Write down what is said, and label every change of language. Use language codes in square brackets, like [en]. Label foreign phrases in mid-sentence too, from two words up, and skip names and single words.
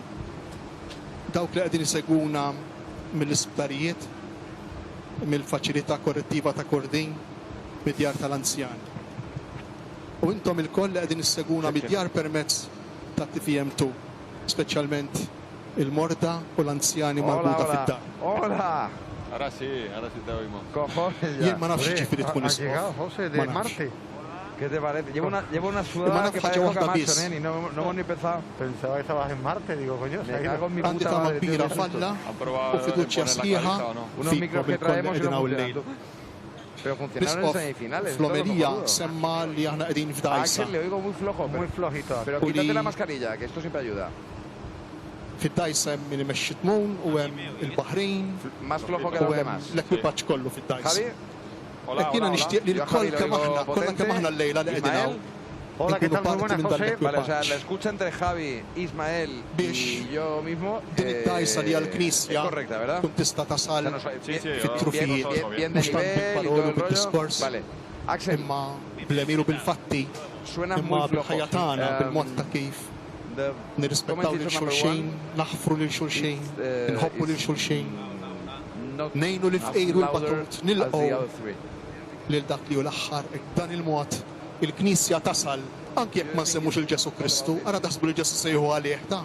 [mt] Dawk li qegħdin isegwuna mill-isptarijiet, mill-faċilità korrettiva ta' Kordin, mid-djar tal-anzjani. U intom il-koll li qegħdin issegwuna mid-djar permezz ta' TVM2, speċjalment il-morda u l-anzjani marbuta fid-dar. [es] Hola! Ahora sí te oímos. Cojones, [mt] Jien ma nafx ġifieri tkun [es] has llegado, José, de Marte. ¿Qué te parece? Llevo una sudada que parece Camacho, y no hemos ni empezado. Pensaba que estabas en Marte, digo, coño. Me cago en mi puta madre. [mt] Kbira falla u fiduċja sħiħa [es] unos micros que traemos y no funcionan. Pero funcionaron en semifinales. [mt] Flomerija semma li aħna qegħdin f'dajsa. [es] Axel, le oigo muy flojo. Muy flojito. Pero quítate la mascarilla, que esto siempre ayuda. [mt] Fid-dajsa hemm min imexxi tmun u hemm il-Baħrejn. [es] Más flojo que los demás. [mt] L-ekwipaġġ kollu fid-dajsa. [es] Javi? [mt] Jiena nixtieq li l-koll kemm aħna, kollha kemm aħna llejla li qegħdin hawn. [es] Hola, ¿qué tal? Muy buenas, José. Vale, o sea, la escucha entre Javi, Ismael y yo mismo es correcta, ¿verdad? [mt] Kun tista' tasal fit-trufijiet. [es] Bien de nivel y todo el rollo. Vale. Axel. [mt] Imma bl-emiru bil-fatti, imma bil-ħajja tagħna, bil-mod ta' kif nirrispettaw lil xulxejn, naħfru lil xulxejn, nħobbu lil xulxejn, ngħinu lil fqir u l-batut, nilqgħu lil dak li hu l-aħħar dan il-mod il-Knisja tasal anke jekk ma nsemmux il-Ġesu Kristu, ara taħsbu li Ġesu sejħu għalih da.